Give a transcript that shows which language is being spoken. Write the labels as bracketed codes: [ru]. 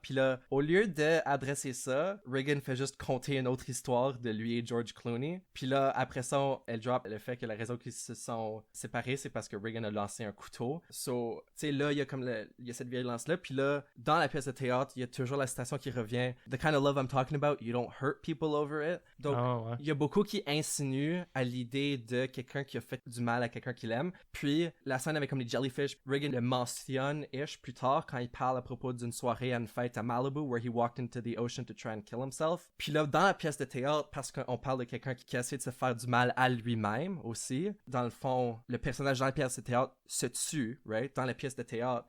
[fr] Puis là, au lieu d'adresser ça, Regan fait juste conter une autre histoire de lui et George Clooney. Puis là, après ça, elle drop le fait que la raison qu'ils se sont séparés, c'est parce que Regan a lancé un couteau. So, tu sais, là, il y a comme il y a cette violence-là. Puis là, dans la pièce de théâtre, il y a toujours la citation qui revient. [en] The kind of love I'm talking about, you don't hurt people over it. [fr] Donc, Ouais. il y a beaucoup qui insinuent à l'idée de quelqu'un qui a fait du mal à quelqu'un qu'il aime. Puis, la scène avec comme les jellyfish, Regan le mentionne-ish plus tard quand il parle à propos d'une soirée à une fête à Malibu [en] where he walked into the ocean to try and kill himself. [fr] Puis là, dans la pièce de théâtre, parce qu'on parle de quelqu'un qui essaie de se faire du mal à lui-même aussi, dans le fond, le personnage dans la pièce de théâtre se tue, right, dans la pièce de théâtre.